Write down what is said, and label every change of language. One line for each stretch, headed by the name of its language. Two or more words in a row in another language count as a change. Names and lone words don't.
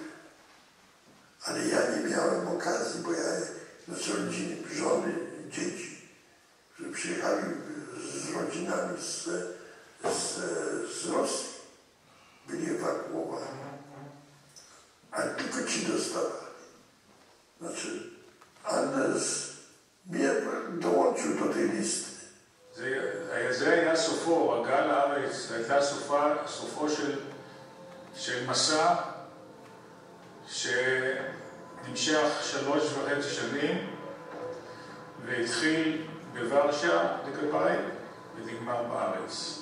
Polish: Ale ja nie miałem okazji, bo ja, rodziny, żony, dzieci, którzy przyjechali z rodzinami z Rosji, byli ewakuowani. Ale tylko ci dostawali. Znaczy, Anders mnie dołączył do tej listy.
Hebrew: זה היה סופו, הגעה לארץ, הייתה סופו של מסע שנמשך 3.5 שנים והתחיל בוורשה לגביי ונגמר בארץ.